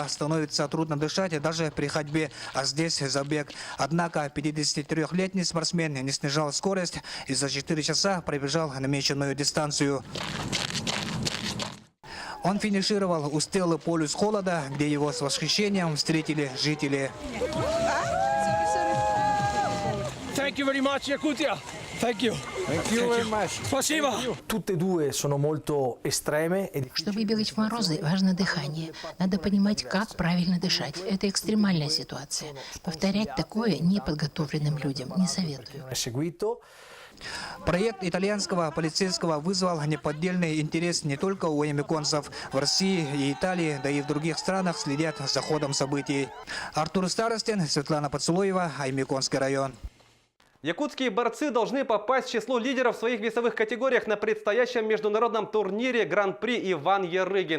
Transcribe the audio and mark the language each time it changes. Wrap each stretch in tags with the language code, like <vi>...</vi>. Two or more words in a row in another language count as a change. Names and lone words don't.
<ru>Становится трудно дышать даже при ходьбе, а здесь забег. Однако 53-летний спортсмен не снижал скорость и за 4 часа пробежал намеченную дистанцию. Он финишировал у стелы «Полюс холода», где его с восхищением встретили жители.</ru> <en>Thank you very much, Yakutia. Thank you. Thank you very much.</en> <ru>Спасибо.</ru> <it>Tutte e due sono molto estreme e</it> <ru>Чтобы бегать в морозы, важно дыхание. Надо понимать, как правильно дышать. Это экстремальная ситуация. Повторять такое неподготовленным людям не советую.</ru> <it>non è seguito.</it> <ru>Проект итальянского полицейского вызвал неподдельный интерес не только у ямиконцев. В России и Италии, да и в других странах следят за ходом событий. Артур Старостин, Светлана Поцелуева, Аймиконский район. Якутские борцы должны попасть в число лидеров в своих весовых категориях на предстоящем международном турнире Гран-при Иван Ярыгин.</ru>